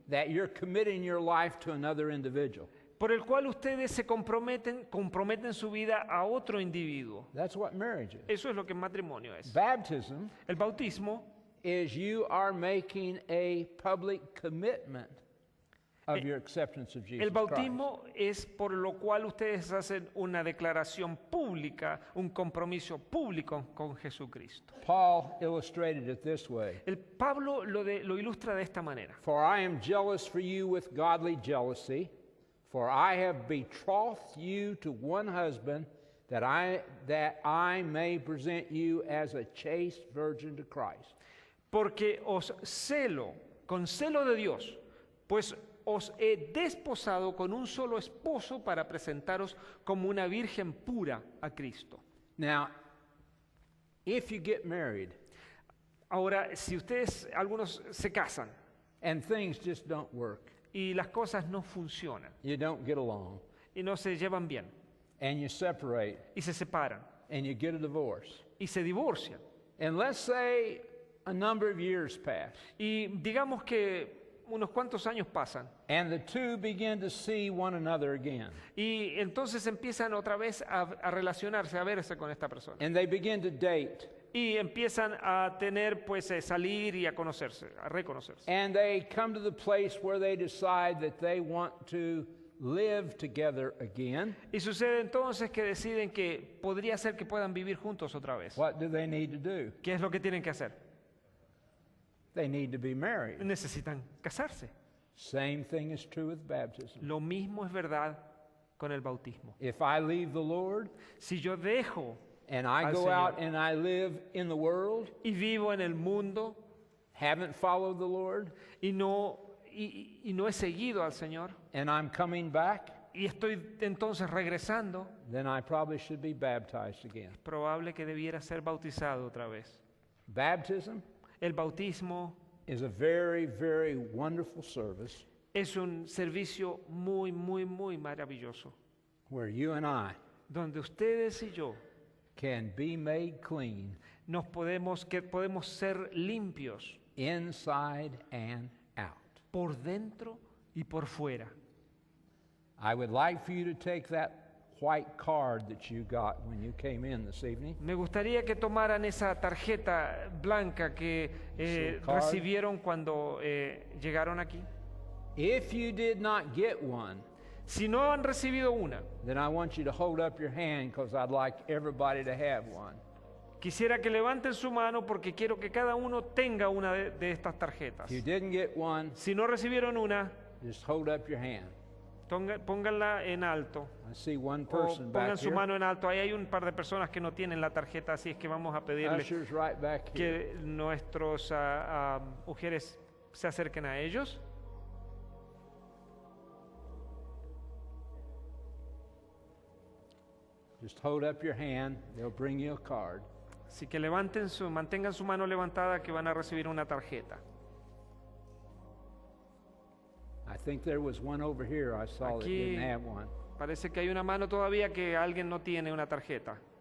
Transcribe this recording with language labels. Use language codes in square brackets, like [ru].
[en] that you're committing your life to another individual. [es] por el cual ustedes se comprometen su vida a otro individuo. [en] That's what marriage is. [es] Eso es lo que el matrimonio es. [en] Baptism [es] El bautismo [en] is you are making a public commitment of your acceptance of Jesus [es] El [en] Christ. [es] bautismo es por lo cual ustedes hacen una declaración pública, un compromiso público con Jesucristo. [en] Paul illustrated it this way. [es] El Pablo lo ilustra de esta manera. [en] For I am jealous for you with godly jealousy, for I have betrothed you to one husband, that I may present you as a chaste virgin to Christ. [es] Porque os celo, con celo de Dios, pues os he desposado con un solo esposo para presentaros como una virgen pura a Cristo. [en] Now, if you get married [es] Ahora, si ustedes, algunos se casan [en] and things just don't work, [es] y las cosas no funcionan [en] you don't get along, [es] y no se llevan bien [en] and you separate [es] y se separan [en] and you get a divorce, [es] y se divorcian [en] and let's say a number of years pass, [es] y digamos que unos cuantos años pasan [en] and the two begin to see one another again, [es] y entonces empiezan otra vez a relacionarse, a verse con esta persona [en] and they begin to date, [es] y empiezan a tener pues salir y a conocerse, a reconocerse. [en] and they come to the place where they decide that they want to live together again. [es] Y sucede entonces que deciden que podría ser que puedan vivir juntos otra vez. [en] What do they need to do? [es] ¿Qué es lo que tienen que hacer? [en] They need to be married. [es] Necesitan casarse. [en] Same thing is true with baptism. [es] Lo mismo es verdad con el bautismo. [en] If I leave the Lord [es] Si yo dejo [en] and I [es] Al [en] go [es] Señor. [en] out and I live in the world, [es] y vivo en el mundo [en] haven't followed the Lord, [es] y no he seguido al Señor [en] and I'm coming back, [es] y estoy entonces regresando, [en] then I probably should be baptized again. [es] es probable que debiera ser bautizado otra vez. [en] Baptism [es] El bautismo [en] is a very, very wonderful service [es] es un servicio muy, muy, muy maravilloso, [en] where you and I [es] donde ustedes y yo [en] can be made clean [es] podemos ser limpios [en] inside and out. [es] por dentro y por fuera. [en] I would like for you to take that white card that you got when you came in this evening. [es] Me gustaría que tomaran esa tarjeta blanca que [en] Su card. [es] recibieron cuando llegaron aquí. [en] If you did not get one, [es] Si no han recibido una, [en] then I want you to hold up your hand because I'd like everybody to have one. [es] quisiera que levanten su mano porque quiero que cada uno tenga una de estas tarjetas. [en] If you didn't get one, [es] Si no recibieron una, [en] just hold up your hand. [es] pónganla en alto. [en] I see one [es] O [en] person [es] pongan [en] back [es] su [en] here. [es] mano en alto. Ahí hay un par de personas que no tienen la tarjeta, así es que vamos a pedirle [en] Ushers right back here. [es] que nuestros mujeres se acerquen a ellos. [en] Just hold up your hand. They'll bring you a card. [es] Así que mantengan su mano levantada que van a recibir una tarjeta. [en] I think there was one over here I saw that [es] Aquí- [en] didn't have one. [es] Parece que hay una mano todavía que alguien no tiene una tarjeta.